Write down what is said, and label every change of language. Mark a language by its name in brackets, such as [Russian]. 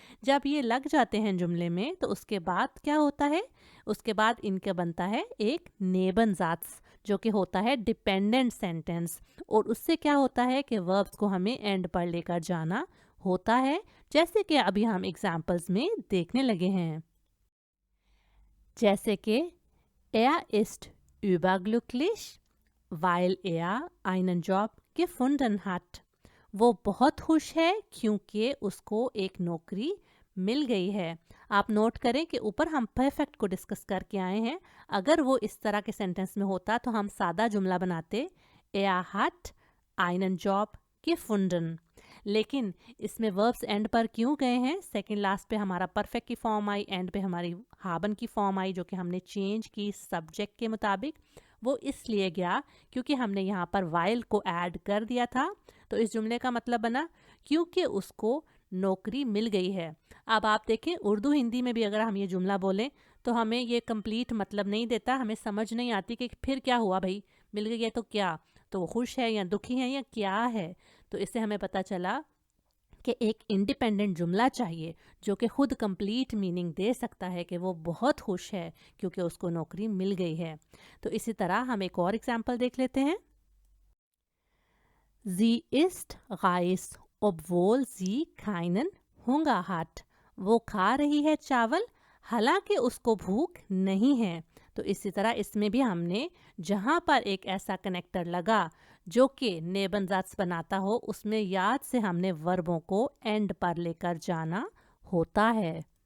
[Hindi] जब ये लग जाते हैं जुमले में तो उसके बाद क्या होता है? उसके बाद इनका बनता है एक नेबन ज़ात्स जो कि होता है डिपेंडेंट सेंटेंस, और उससे क्या होता है कि वर्ब्स को हमें एंड पर लेकर जाना होता है, जैसे कि अभी हम एग्जाम्पल्स में देखने लगे हैं। जैसे कि [German] Er ist überglücklich, weil er einen Job gefunden hat। [Hindi] वो बहुत खुश है क्योंकि उसको एक नौकरी मिल गई है। आप नोट करें कि ऊपर हम परफेक्ट को डिस्कस करके आए हैं। अगर वो इस तरह के सेंटेंस में होता तो हम सादा जुमला बनाते [German] Er hat einen Job gefunden। [Hindi] लेकिन इसमें वर्ब्स एंड पर क्यों गए हैं? सेकंड लास्ट पे हमारा परफेक्ट की फॉर्म आई, एंड पे हमारी हाबन की फॉर्म आई जो कि हमने चेंज की सब्जेक्ट के मुताबिक। वो इसलिए गया क्योंकि हमने यहाँ पर वाइल को ऐड कर दिया था। तो इस जुमले का मतलब बना क्योंकि उसको नौकरी मिल गई है। अब आप देखें, उर्दू हिंदी में भी अगर हम ये जुमला बोलें तो हमें ये कंप्लीट मतलब नहीं देता, हमें समझ नहीं आती कि फिर क्या हुआ भाई, मिल गई है तो क्या, तो वो खुश है या दुखी है या क्या है। तो इससे हमें पता चला कि एक इंडिपेंडेंट जुमला चाहिए जो कि खुद कंप्लीट मीनिंग दे सकता है कि वो बहुत खुश है क्योंकि उसको नौकरी मिल गई है। तो इसी तरह हम एक और एग्जाम्पल देख लेते हैं। [German] Sie isst Reis, obwohl sie keinen Hunger hat. [Hindi] वो खा रही है चावल हालांकि उसको भूख नहीं है। तो इसी तरह इसमें भी हमने जहाँ पर एक ऐसा कनेक्टर लगा जो कि नेबनजात बनाता हो, उसमें याद से हमने वर्बों को एंड पर लेकर जाना होता है।